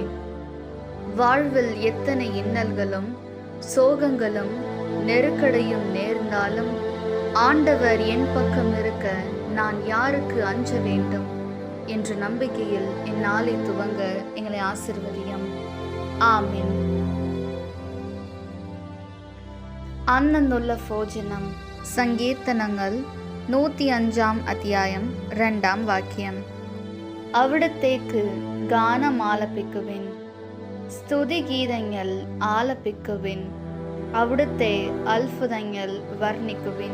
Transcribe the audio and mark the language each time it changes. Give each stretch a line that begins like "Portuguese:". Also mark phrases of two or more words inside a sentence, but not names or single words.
Tamil: வாழ்வில் எத்தனை இன்னல்களும் சோகங்களும் நெருக்கடியும் நேர்ந்தாலும் ஆண்டவர் என் பக்கம் இருக்க நான் யாருக்கு அஞ்ச வேண்டும் என்ற நம்பிக்கையில் இந்நாளை துவங்க எங்களை ஆசீர்வதியும்.
Malayalam: ആമേൻ. അന്നുള്ള ഭോജനം. സങ്കീർത്തനങ്ങൾ 105 അധ്യായം 2 വാക്യം. അവിടത്തേക്ക് ഗാനം ആലപിക്കുവിൻ, സ്തുതിഗീതങ്ങൾ ആലപിക്കുവിൻ, അവിടുത്തെ അത്ഭുതങ്ങൾ വർണ്ണിക്കുവിൻ.